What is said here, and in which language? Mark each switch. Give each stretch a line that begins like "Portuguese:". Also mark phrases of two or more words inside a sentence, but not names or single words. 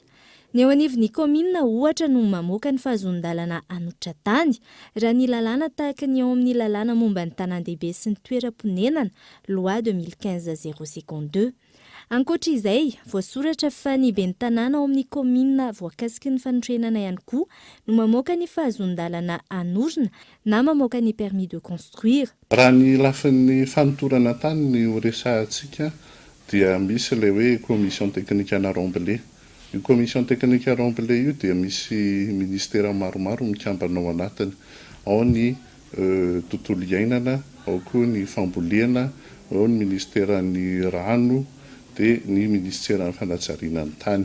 Malagasy: Ny ao anivon'ny komina ohatra no mamoaka ny fahazon-dalana anotra tany, raha ny lalàna tahaka ny ao amin'ny lalàna momba ny tanan-dehibe sy ny toeram-ponenana, loi 2015-052. Ankoatra izay, voasoratra fa ny ben'ny tanàna ao amin'ny komina voakasiky ny fanorenana ihany koa no mamoaka ny fahazon-dalana anorina na mamoaka ny
French: permis de construire.
Malagasy: Raha ny lafin'ny fanotorana tany ny resahantsika dia misy ilay hoe
French: commission technique
Malagasy: ana Rambouillet. Io
French: commission technique à
Malagasy: Rambouillet io dia misy ministera maromaro mikambana ao anatiny. Ao ny tontolo iainana, ao koa ny fambolena, ao ny ministeran'ny rano, dia ny ministeran'ny fanajariana ny tany.